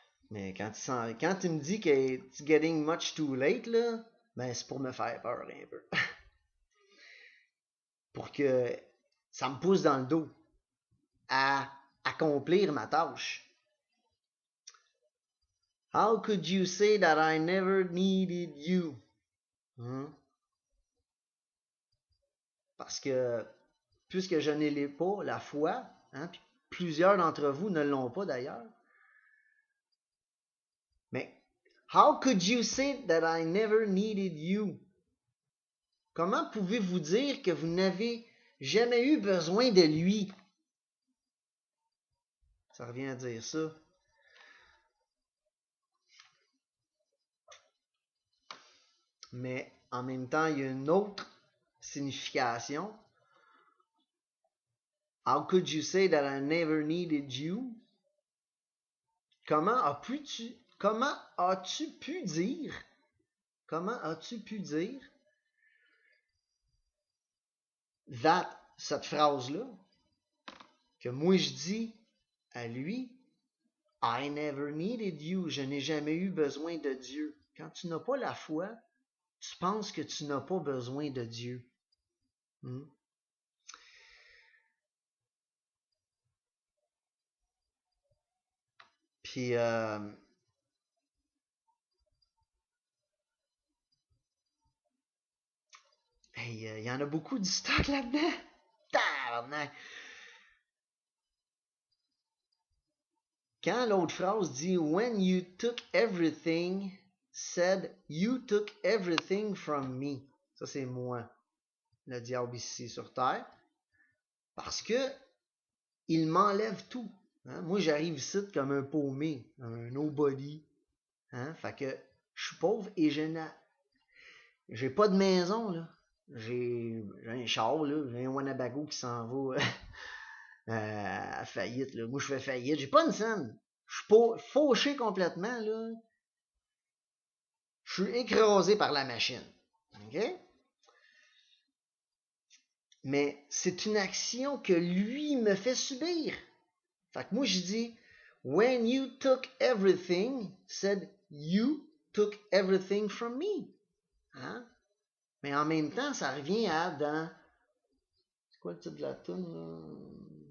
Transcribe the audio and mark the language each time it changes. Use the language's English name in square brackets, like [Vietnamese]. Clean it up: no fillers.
[French] Mais quand il me dit que it's getting much too late, là, ben c'est pour me faire peur un peu. Pour que ça me pousse dans le dos à accomplir ma tâche. [English] How could you say that I never needed you? [French] Parce que puisque je ne l'ai pas, la foi, hein, puis plusieurs d'entre vous ne l'ont pas d'ailleurs. [English] Mais how could you say that I never needed you? [French] Comment pouvez-vous dire que vous n'avez jamais eu besoin de lui? Ça revient à dire ça. Mais en même temps, il y a une autre signification. [English] How could you say that I never needed you? [French] Comment as-tu pu dire cette phrase-là, que moi je dis à lui, I never needed you, je n'ai jamais eu besoin de Dieu. Quand tu n'as pas la foi, tu penses que tu n'as pas besoin de Dieu. Puis, il y en a beaucoup du stock là-dedans. Tabarnak! [English] Quand l'autre phrase dit When you took everything, said you took everything from me. [French] Ça, c'est moi, le diable ici sur terre. Parce que il m'enlève tout. Hein? Moi, j'arrive ici comme un paumé, un nobody. Hein? Fait que je suis pauvre et j'ai pas de maison, là. J'ai un char, là. J'ai un Wanabago qui s'en va à faillite, là. Moi, je fais faillite. J'ai pas une scène. Je suis pas fauché complètement, là. Je suis écrasé par la machine. OK? Mais c'est une action que lui me fait subir. [English] Fait que moi, je dis, when you took everything, said you took everything from me. [French] Hein? Mais en même temps, ça revient à dans... C'est quoi le titre de la tune?